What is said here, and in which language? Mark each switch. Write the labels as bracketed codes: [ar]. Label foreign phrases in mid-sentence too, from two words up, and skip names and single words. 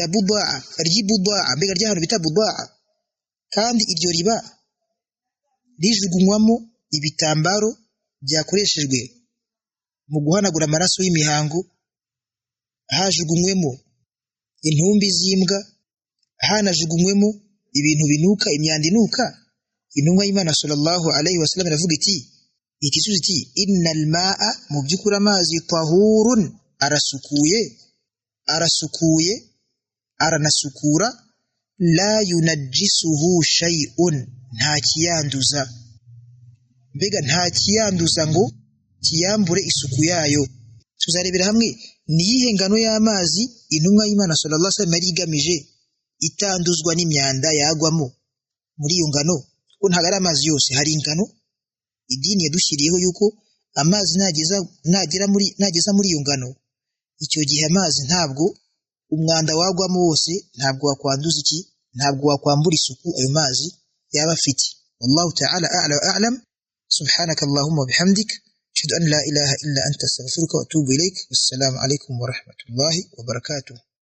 [rw] budaa mbega ry'ahantu bita budaa kandi iryo riba rijugunywamo ibitambaro byakoreshejwe mu guhanagura amaraso y'imihango hajugunywemo intumbi z'imbwa hanajugunywemo ibintu binuka imyanda inuka intumwa y'Imana [ar] صلى الله عليه وسلم [rw] iravuga iti [ar] إن الماء [rw] mu byukuri amazi tahurun arasukuye aranasukura [ar] لا ينجسه شيء [rw] nta kiyanduza mbega nta kiyanduza ngo kiyambure isuku yayo tuzarebera hamwe niyihe ngano y'amazi intumwa y'Imana sallallahu [ar] عليه وسلم [rw] yari igamije itanduzwa n'imyanda yagwamo muri iyo ngano ko ntago ari amazi yose hari ingano idini yadushyiriyeho yuko amazi nageza muri iyo ngano icyo gihe amazi ntabwo umwanda wagwamo wose ntabwo wakwanduza ntabwo wakwambura isuku ayo mazi yaba afite [ar] والله تعالى أعلى وأعلم سبحانك اللهم وبحمدك أشهد أن لا إله إلا أنت أستغفرك وأتوب إليك والسلام عليكم ورحمة الله وبركاته